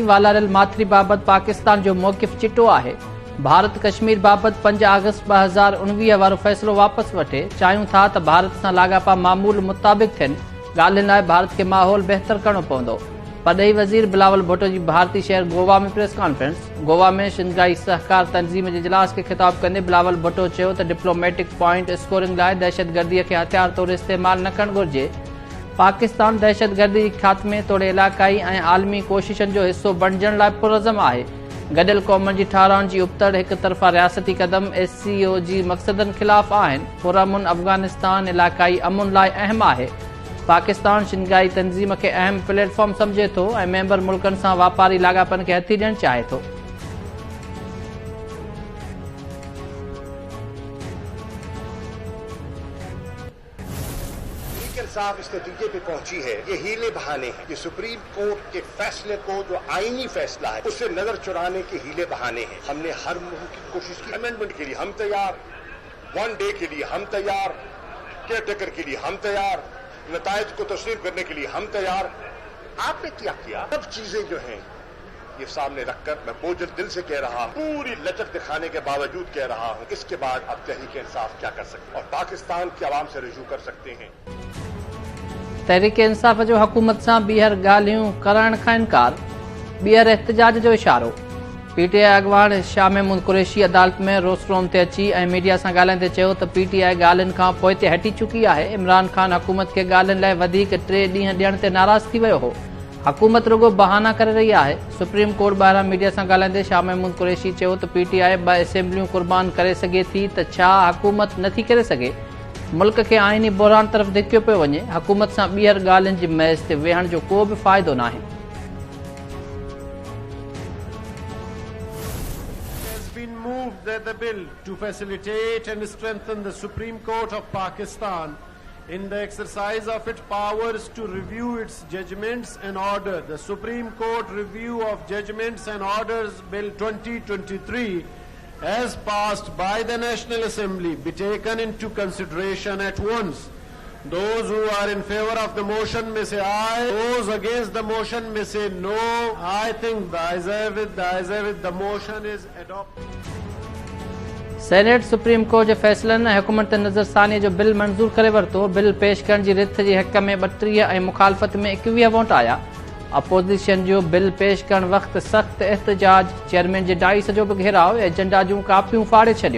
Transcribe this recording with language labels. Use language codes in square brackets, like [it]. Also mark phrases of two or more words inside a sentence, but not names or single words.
[sd] वालारल माथिरी बाबति पाकिस्तान जो मौक़िफ़ चिटो आहे। भारत कश्मीर बाबति 5 अगस्त 2019 वारो फ़ैसिलो वापसि वठे। चाहियूं था त भारत सां लाॻापा मामूल मुताबिक़ थियनि। ॻाल्हियुनि लाइ भारत खे माहौल बहितर करणो पवंदो। परॾेही वज़ीर बिलावल भुट्टो जी भारतीय शहर गोवा में प्रेस कॉन्फ्रेंस। गोवा में शिंघाई सहकार तंज़ीम जे इजलास खे ख़िताब कंदे बिलावल भुट्टो चयो त [en] diplomatic point scoring [sd] लाइ दहशतगर्दीअ खे हथियार तौरु इस्तेमालु न करणु घुरिजे। पाकिस्तान दहशतगर्दी जे ख़ात्मे तोड़े इलाक़ाई ऐं आलमी कोशिशुनि जो हिसो बणिजण लाइ पुरज़म आहे। गॾियल क़ौमुनि जी ठाहराइण जी उबतड़ हिक तरफ़ा रियासती क़दम SCO जी मक़सदनि ख़िलाफ़ आहिनि। पुरअमन अफ़गानिस्तान इलाक़ाई अमुन लाइ अहम आहे। पाकिस्तान शिंघाई तंज़ीम खे अहम प्लेटफॉर्म सम्झे थो ऐं मेंबर मुल्कनि सां वापारी लाॻापनि खे हथी ॾियणु चाहे थो। [ur] صاف اس نتیجے پہ پہنچی ہے، یہ حیلے بہانے ہیں. یہ سپریم کورٹ کے فیصلے کو جو آئینی فیصلہ ہے اس سے نظر چرانے کے حیلے بہانے ہیں. ہم نے ہر ممکن کوشش کی. امینڈمنٹ کے لیے ہم تیار، 1 ڈے کے لیے ہم تیار، کیئر ٹیکر کے لیے ہم تیار، نتائج کو تسلیم کرنے کے لیے ہم تیار. آپ نے کیا کیا? سب چیزیں جو ہیں یہ سامنے رکھ کر میں بوجھل دل سے کہہ رہا ہوں، پوری لچک دکھانے کے باوجود کہہ رہا ہوں، اس کے بعد اب تحریک انصاف کیا کر سکتے اور پاکستان کی عوام سے رجوع کر سکتے ہیں. [sd] तहरीक इंसाफ जो हुकूमत सां ॿीहर ॻाल्हियूं करण खां इनकार। ॿीहर एहतजाज जो इशारो। PTI अॻवान शाह महमूद कुरैशी अदालत में रोस्ट्रोम ते अची ऐं मीडिया सां ॻाल्हाईंदे चयो त PTI ॻाल्हियुनि खां पोइ ते हटी चुकी आहे। इमरान ख़ान हुकूमत खे ॻाल्हियुनि लाइ वधीक 3 ॾींहं ॾियण ते नाराज़ थी वियो हो। हुकूमत रुॻो बहाना करे रही आहे। सुप्रीम कोर्ट ॿाहिरां मीडिया सां ॻाल्हाईंदे शाह महमूद कुरैशी चयो त PTI 2 असेंबलियूं कुर्बान करे सघे थी त छा हुकूमत नथी करे सघे? मुल्क खे आइनी बहरान तरफ़ धिकियो पियो वञे। हुकूमत सां ॿीहर ॻाल्हियुनि जी महज़ ते वेहण जो को बि फ़ाइदो नाहे। [en] the bill to facilitate and strengthen the Supreme Court of Pakistan in the exercise of its powers to review its judgments and order. The Supreme Court Review of Judgments and Orders Bill 2023, as passed by the National Assembly, be taken into consideration at once. Those who are in favor of the motion may say aye. Those against the motion may say no. I think the ayes have it. The motion is adopted. [sd] सेनेट सुप्रीम कोर्ट के फैसलनि ऐं हुकूमत नज़रसानी जो बिल मंज़ूर करे वरितो। बिल पेश करण जी रिथ जे हक़ में 32 ऐं मुखालफ़त में 21 वोट आया। अपोज़िशन जो बिल पेश करण वक़्तु सख़्त एहतजाज, चेयरमैन जे डाइस जो बि घेराव, एजेंडा जूं कापियूं फाड़े छॾियूं।